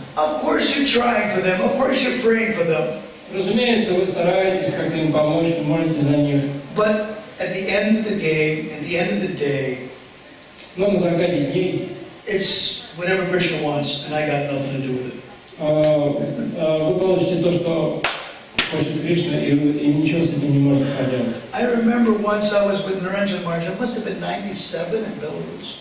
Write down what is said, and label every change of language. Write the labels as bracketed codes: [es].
[en] Of course you're trying for them. Of course you're praying for them. [ru] Разумеется, вы стараетесь как-то им помочь, вы молитесь за них. [en] But at the end of the game, at the end of the day, [ru] Но на закате дней [en] it's whatever Krishna wants, and I got nothing to do with it. [ru] вы получите то, что хочет Кришна, и ничего с этим не можете поделать. [en] I remember once I was with Niranjan Maharaj. It must have been 97 in Belarus.